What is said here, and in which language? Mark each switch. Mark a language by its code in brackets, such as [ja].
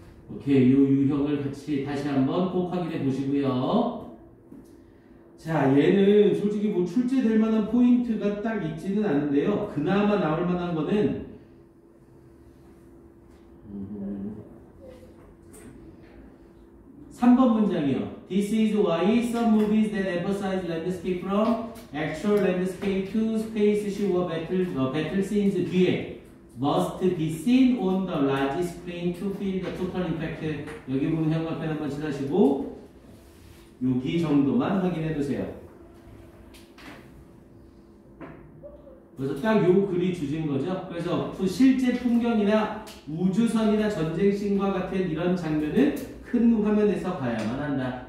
[ko] 오케이, 요 유형을 같이 다시 한번 꼭 확인해 보시고요. 자, 얘는 솔직히 뭐 출제될 만한 포인트가 딱 있지는 않은데요. 그나마 나올 만한 거는 3번 문장이요. [en] This is why some movies that emphasize landscape from actual landscape to space show battle scenes [ko] 뒤에 [en] must be seen on the large screen to feel the total impact. [ko] 여기 보면 형광펜 한번 칠하시고 여기 정도만 확인해 두세요. 그래서 딱 요 글이 주진 거죠. 그래서 실제 풍경이나 우주선이나 전쟁씬과 같은 이런 장면은 큰 화면에서 봐야만 한다.